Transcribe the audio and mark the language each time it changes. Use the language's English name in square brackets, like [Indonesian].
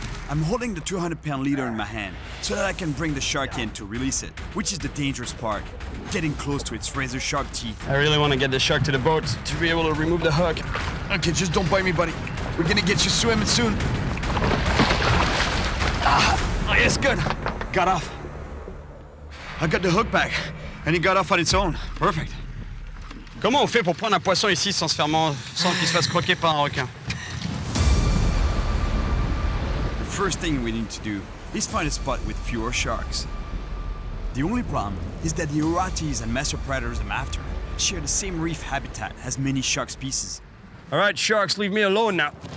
[English] I'm holding the 200-pound leader in my hand so that I can bring the shark in to release it, which is the dangerous part, getting close to its razor-sharp teeth. I really want to get the shark to the boat to be able to remove the hook. Okay, just don't bite me, buddy. We're gonna get you swimming soon. Oh, yes, good. Got off. I got the hook back, and he got off on its own. Perfect. [French] Comment on fait pour prendre un poisson ici sans qu'il se fasse croquer par un requin? [English] The first thing we need to do is find a spot with fewer sharks. The only problem is that the Agoutis and mesopredators I'm after share the same reef habitat as many shark species. All right, sharks, leave me alone now.